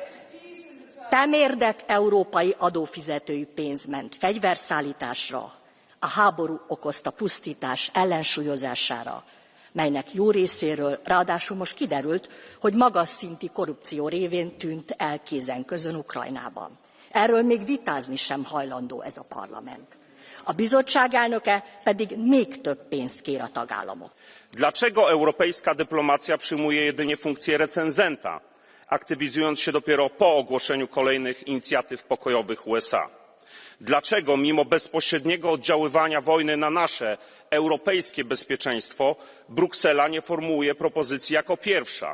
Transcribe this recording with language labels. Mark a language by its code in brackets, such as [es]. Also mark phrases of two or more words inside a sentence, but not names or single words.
[hu] Temérdek európai adófizetői pénz ment fegyverszállításra, a háború okozta pusztítás ellensúlyozására, melynek jó részéről ráadásul most kiderült, hogy magas szintű korrupció révén tűnt el kézen-közön Ukrajnában. Erről még vitázni sem hajlandó ez a parlament. A bizottság elnöke pedig még több pénzt kér a tagállamok. [pl] Dlaczego europejska dyplomacja przyjmuje jedynie funkcję recenzenta, aktywizując się dopiero po ogłoszeniu kolejnych inicjatyw pokojowych USA? Dlaczego mimo bezpośredniego oddziaływania wojny na nasze europejskie bezpieczeństwo Bruksela nie formułuje propozycji jako pierwsza?